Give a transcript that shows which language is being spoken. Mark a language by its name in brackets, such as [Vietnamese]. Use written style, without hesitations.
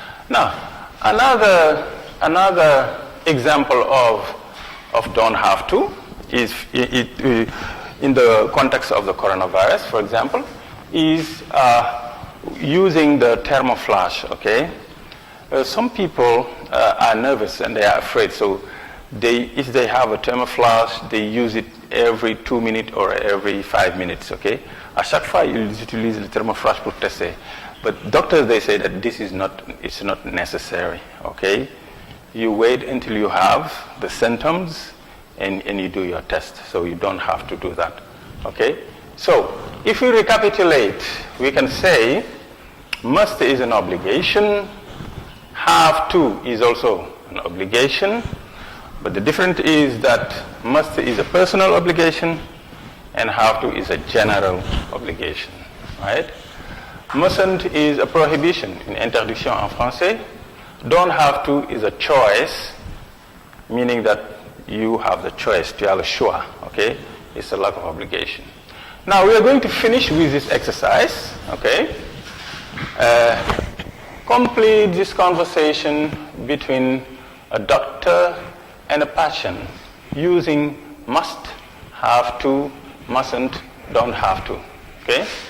[English] Now, another example of don't have to is in the context of the coronavirus, for example, is using the thermoflash, okay? Some people are nervous and they are afraid, so if they have a thermoflash, they use it every 2 minutes or every 5 minutes, okay? [French] À chaque fois, ils utilisent le thermoflash pour tester. [English] But doctors, they say that it's not necessary, okay? You wait until you have the symptoms and you do your test, so you don't have to do that, okay? So, if we recapitulate, we can say must is an obligation, have to is also an obligation, but the difference is that must is a personal obligation and have to is a general obligation, right? Mustn't is a prohibition, [French] une interdiction en français. [English] Don't have to is a choice, meaning that you have the choice, [French] tu as le choix, [English] okay? It's a lack of obligation. Now we are going to finish with this exercise, okay? Complete this conversation between a doctor and a patient using must, have to, mustn't, don't have to, okay?